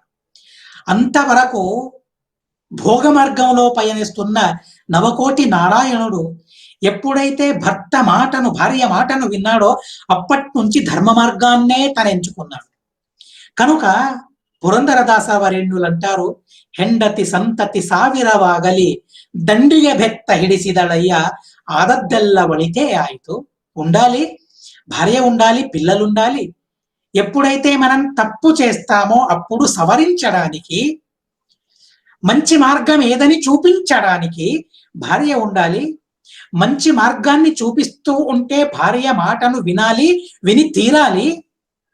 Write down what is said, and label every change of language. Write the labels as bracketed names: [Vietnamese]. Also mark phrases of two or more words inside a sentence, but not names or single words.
[Telugu] అంతవరకు భోగ మార్గంలో పయనిస్తున్న నవకోటి నారాయణుడు ఎప్పుడైతే భార్య మాటను విన్నాడో అప్పటి నుంచి ధర్మ మార్గాన్నే తను ఎంచుకున్నాడు. కనుక పురంధరదాస వరేణ్యులు అంటారు, [Kannada] ಹೆಂಡತಿ ಸಂತತಿ ಸಾವಿರವಾಗಲಿ ದಂಡಿಗೆ ಬೆತ್ತ ಹಿಡಿಸಿದಳಯ್ಯ ಆದದ್ದೆಲ್ಲ ವಳಿತೇ ಆಯಿತು. [Telugu] ఉండాలి, భార్య ఉండాలి, పిల్లలు ఉండాలి. ఎప్పుడైతే మనం తప్పు చేస్తామో అప్పుడు సవరించడానికి, మంచి మార్గం ఏదని చూపించడానికి భార్య ఉండాలి. మంచి మార్గాన్ని చూపిస్తూ ఉంటే భార్య మాటను వినాలి, విని తీరాలి.